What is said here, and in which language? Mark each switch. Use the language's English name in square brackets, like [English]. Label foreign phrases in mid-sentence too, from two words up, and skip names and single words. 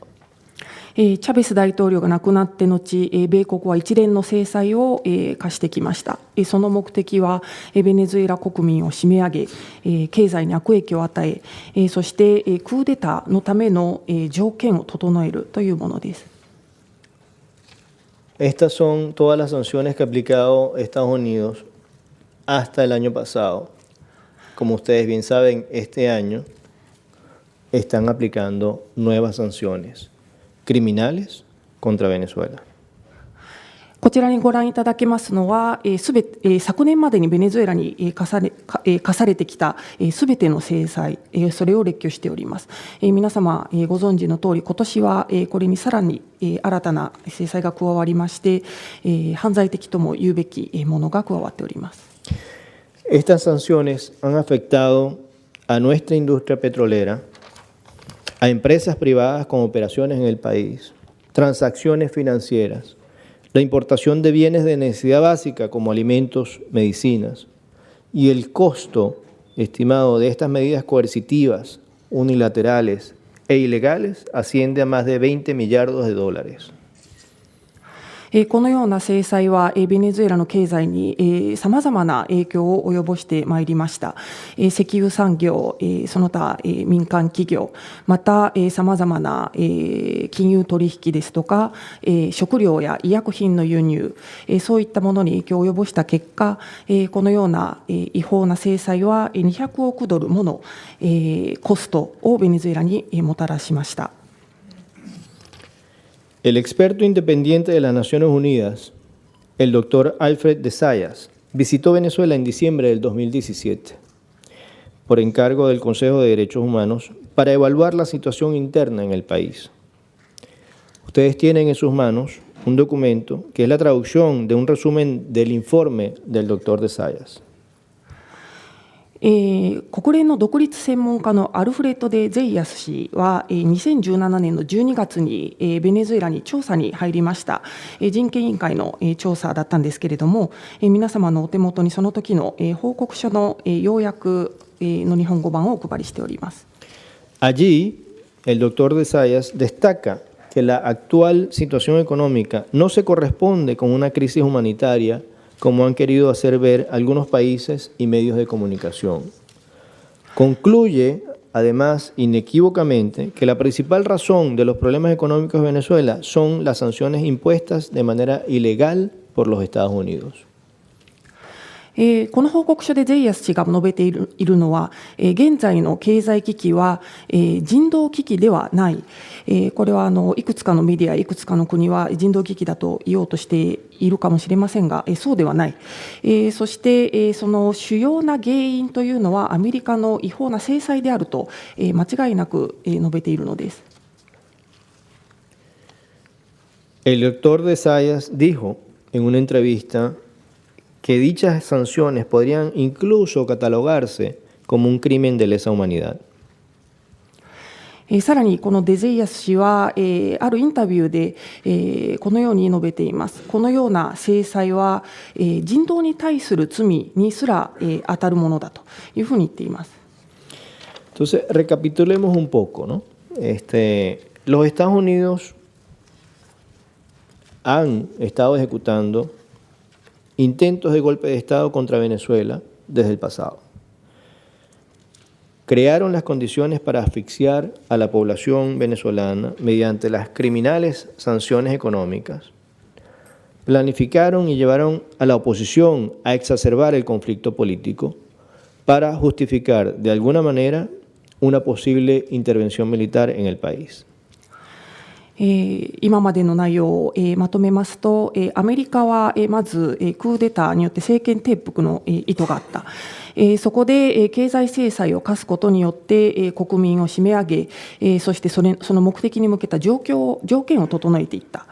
[Japanese] チャベス大統領が亡くなって後米国は一連の制裁を科してきました。その目的はベネズエラ国民を締め上げ経済に悪影響を与えそしてクーデターのための条件を整えるというものです。 [Spanish] Estas son todas las sanciones que ha aplicado Estados Unidos hasta el año pasado. Como ustedes bien saben, este año están aplicando nuevas sanciones criminales contra Venezuela. [Japanese] こちらにご覧いただけますのは昨年までにベネズエラに課されてきたすべての制裁それを列挙しております。皆様ご存知の通り今年はこれにさらに新たな制裁が加わりまして犯罪的とも言うべきものが加わっております。 [Spanish] Estas sanciones han afectado a nuestra industria petrolera, a empresas privadas con operaciones en el país, transacciones financieras, la importación de bienes de necesidad básica como alimentos, medicinas, y el costo estimado de estas medidas coercitivas, unilaterales e ilegales asciende a más de 20 millardos de dólares. [Japanese] このような制裁はベネズエラの経済にさまざまな影響を及ぼしてまいりました。石油産業、その他民間企業、またさまざまな金融取引ですとか食料や医薬品の輸入、そういったものに影響を及ぼした結果、このような違法な制裁は200億ドルものコストをベネズエラにもたらしました。 [Spanish] El experto independiente de las Naciones Unidas, el doctor Alfred de Zayas, visitó Venezuela en diciembre del 2017 por encargo del Consejo de Derechos Humanos para evaluar la situación interna en el país. Ustedes tienen en sus manos un documento que es la traducción de un resumen del informe del doctor de Zayas. [Japanese] 国連の独立専門家のアルフレッド・デ・ゼイヤス氏は2017年の12月にベネズエラに調査に入りました。人権委員会の調査だったんですけれども皆様のお手元にその時の報告書の要約の日本語版をお配りしております。 [Spanish] Allí, el doctor de Zayas destaca que la actual situación económica no se corresponde con una crisis humanitaria como han querido hacer ver algunos países y medios de comunicación. Concluye, además, inequívocamente, que la principal razón de los problemas económicos de Venezuela son las sanciones impuestas de manera ilegal por los Estados Unidos. [Japanese] この報告書でゼイヤス氏が述べているのは現在の経済危機は人道危機ではない。これはいくつかのメディアいくつかの国は人道危機だと言おうとしているかもしれませんがそうではない。そしてその主要な原因というのはアメリカの違法な制裁であると間違いなく述べているのです。 [Spanish] El doctor de Zayas dijo en una entrevista que dichas sanciones podrían incluso catalogarse como un crimen de lesa humanidad. [Japanese] さらにこのデゼイアス氏は、あるインタビューで、このように述べています。このような制裁は、人道に対する罪にすら、当たるものだというふうに言っています。 [Spanish] Entonces, recapitulemos un poco, ¿no? Los Estados Unidos han estado ejecutando intentos de golpe de Estado contra Venezuela desde el pasado. Crearon las condiciones para asfixiar a la población venezolana mediante las criminales sanciones económicas. Planificaron y llevaron a la oposición a exacerbar el conflicto político para justificar de alguna manera una posible intervención militar en el país. [Japanese] 今までの内容を、まとめますと、アメリカは、まず、クーデターによって政権転覆の、意図があった。そこで、経済制裁を科すことによって、国民を締め上げ、そしてその目的に向けた条件を整えていった。